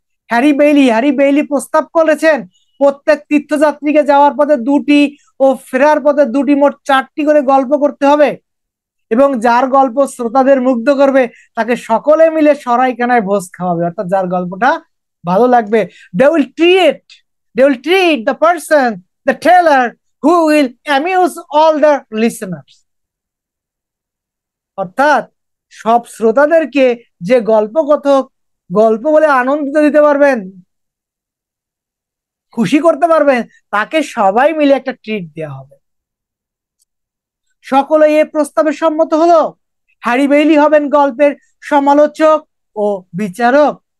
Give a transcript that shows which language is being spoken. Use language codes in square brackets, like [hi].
[bn] Harry Bailey প্রস্তাব করেছেন প্রত্যেক তীর্থযাত্রীকে যাওয়ার পথে 2টি ও ফেরার পথে 2টি, মোট 4টি করে গল্প করতে হবে। এবং যার গল্প শ্রোতাদের মুগ্ধ করবে তাকে সকলে মিলে সরাইখানায় ভোজ খাওয়াবে, অর্থাৎ যার গল্পটা ভালো লাগবে। [en] They will treat the person, the teller, who will amuse all the listeners. [bn] অর্থাৎ সব শ্রোতাদেরকে যে গল্প কথক গল্প বলে আনন্দ দিতে পারবেন, খুশি করতে পারবেন, তাকে সবাই মিলে একটা ট্রিট দেওয়া হবে। সকলে এই প্রস্তাবে সম্মত হলো। হ্যারি বেইলি হবেন গল্পের সমালোচক ও বিচারক।